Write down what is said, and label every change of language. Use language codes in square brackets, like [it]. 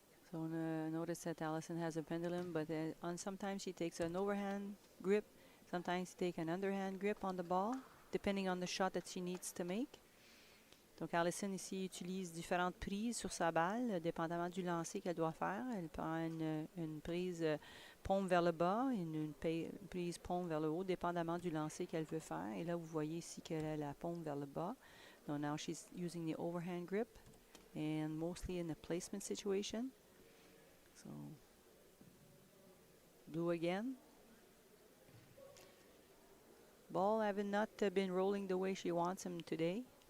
[en] So notice that Alison has a pendulum, but sometimes she takes an overhand grip, sometimes she takes an underhand grip on the ball, depending on the shot that she needs to make. [fr] Donc Alison ici utilise différentes prises sur sa balle, dépendamment du lancer qu'elle doit faire. Elle prend une prise paume vers le bas, une prise paume vers le haut, dépendamment du lancer qu'elle veut faire. Et là, vous voyez ici qu'elle a la paume vers le bas. [en] So now she's using the overhand grip, and mostly in a placement situation. So, blue again. Ball having not been rolling the way she wants him today.